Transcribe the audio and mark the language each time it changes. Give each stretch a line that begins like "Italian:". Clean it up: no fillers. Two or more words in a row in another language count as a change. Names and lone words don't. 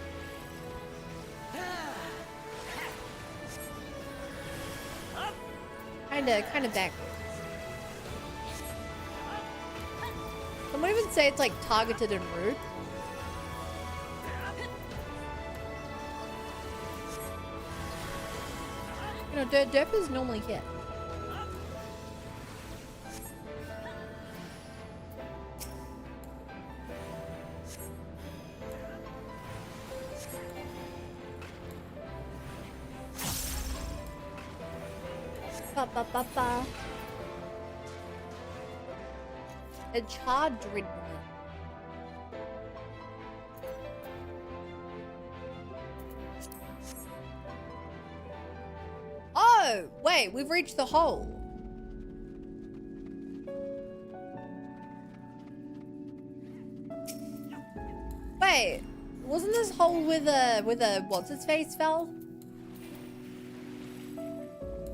English: Kinda backwards. Someone even say it's like targeted and rude. You know, Derp is normally here. Ba ba ba ba. A charred dreadnought. Oh, wait, we've reached the hole. Wait, wasn't this hole with a what's its face fell?